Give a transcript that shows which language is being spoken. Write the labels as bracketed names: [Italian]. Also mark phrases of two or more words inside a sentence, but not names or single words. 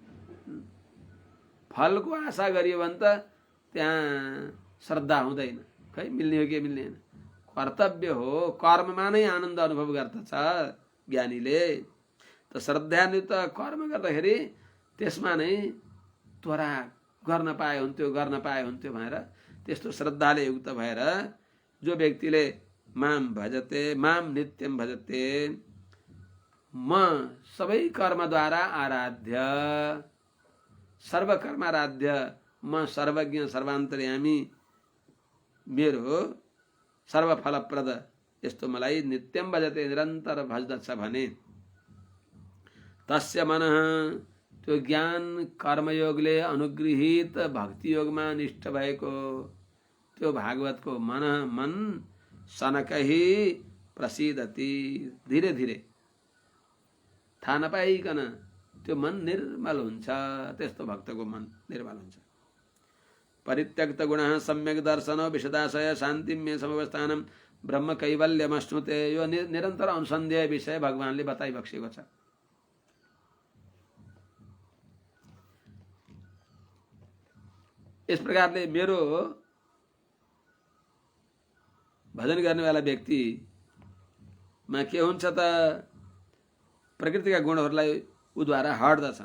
[Nepali] फलको आशा गरियो भने त त्यहाँ श्रद्धा हुँदैन, खै मिल्ने हो कि मिल्दैन, कर्तव्य हो, कर्ममा नै आनन्द अनुभव गर्दछ ज्ञानीले। त श्रद्धान्वित कर्म गर्दाखेरि त्यसमा नै त्वरा गर्न पाए हुन्थ्यो भनेर त्यस्तो श्रद्धाले युक्त भएर जो व्यक्तिले [Sanskrit] माम भजते माम नित्यम भजते, [Nepali] म सबै कर्मद्वारा आराध्य सर्वकर्माराध्य म सर्वज्ञ सर्वान्तर्यामी मेरो सर्वफलप्रद यस्तो मलाई [Sanskrit] नित्यम भजते [Nepali] निरन्तर भज्दछ भने [Sanskrit] तस्य मनः [Nepali] त्यो ज्ञान कर्मयोगले अनुगृहित भक्ति योगमा निष्ठ भएको त्यो भागवतको मन [Sanskrit] सनकही प्रसिद्धति [Nepali] धीरे धीरे थाहा नपाइकन त्यो मन निर्मल हुन्छ। त्यस्तो भक्तको मन निर्मल हुन्छ। [Sanskrit] परित्यक्त गुणः सम्यक दर्शनो विशदाशय शान्तिम्य समवस्थानम ब्रह्म कैवल्यमश्नुते। [Nepali] यो निरन्तर अनुसन्धेय विषय भगवानले बताइबक्सेको छ। इस प्रकारले मेरो भजन गर्नेवाला व्यक्तिमा के हुन्छ त प्रकृतिका गुणहरूलाई उद्वारा हट्दछन्।